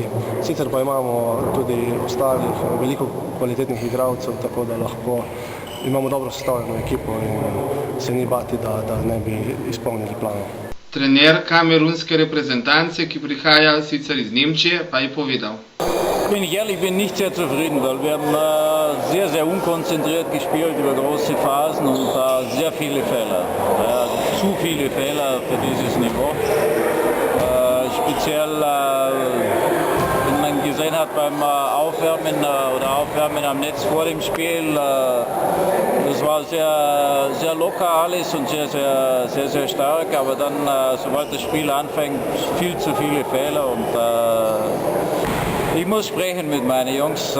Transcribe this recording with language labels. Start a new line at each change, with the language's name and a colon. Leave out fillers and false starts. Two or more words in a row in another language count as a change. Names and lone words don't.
Slovenian: Sicer pa imamo tudi ostalih veliko kvalitetnih igralcev, tako da lahko imamo dobro sestavljeno ekipo in se ni bati, da ne bi izpolnili planov. Trener kamerunske reprezentance, ki prihaja sicer iz Nemčije, pa je povedal.
German: Wenn ich ehrlich bin, nicht sehr zufrieden, weil wir haben sehr, sehr unkonzentriert gespielt über große Phasen und sehr viele Fehler. Zu viele Fehler für dieses Niveau. Speziell, wenn man gesehen hat beim Aufwärmen am Netz vor dem Spiel, das war sehr, sehr locker alles und sehr, sehr stark, aber dann, sobald das Spiel anfängt, viel zu viele Fehler und ich muss sprechen mit meinen Jungs.